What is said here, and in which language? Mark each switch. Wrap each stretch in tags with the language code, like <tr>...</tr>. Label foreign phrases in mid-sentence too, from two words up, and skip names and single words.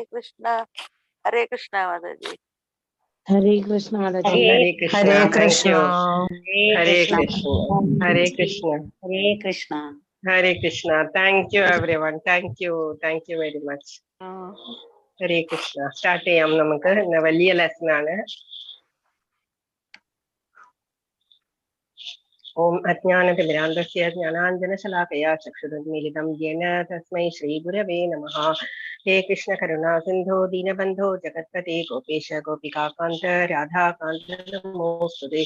<en>Hare Krishna Mataji. Hare Krishna. Hare Thank Krishna, you. Hare Hare Krishna, Krishna. Hare Krishna. Hare Krishna. Hare Krishna. Thank you everyone. Thank you. Thank you very much. Hare Krishna.</en> <ml>Start ചെയ്യാം നമുക്ക് ഇന്ന് വലിയ ലെസൺ ആണ്.</ml> <sa>ओम अज्ञानतिमिरान्धस्य ज्ञानाञ्जनशलाकया चक्षुरुन्मीलितं येन तस्मै श्रीगुरवे नमः. हे कृष्ण करुणा सिन्धो दीनबन्धो जगत्पते गोपेश गोपिकान्त राधाकान्त नमोऽस्तुते.</sa>